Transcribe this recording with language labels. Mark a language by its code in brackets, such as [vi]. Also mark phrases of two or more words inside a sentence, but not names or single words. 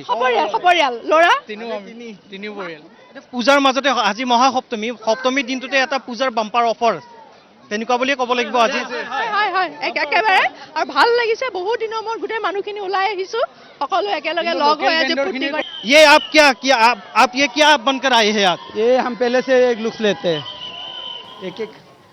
[as] সপৰিয়াল ল'ৰা তিনি পৰিয়াল পূজাৰ মাজতে আজি সপ্তমী দিনটোতে এটা পূজাৰ [en] bumper offer [as] তেনেকুৱা বুলিয়ে ক'ব লাগিব আজি হয় একেবাৰে আৰু ভাল লাগিছে বহুত দিনৰ মূৰত গোটেই মানুহখিনি ওলাই আহিছো সকলো একেলগে লগ হৈ আজি ফূৰ্তি কৰি [hi] ये आप क्या बनकर आए हैं आप ये हम पहले से एक लुक्स लेते हैं एक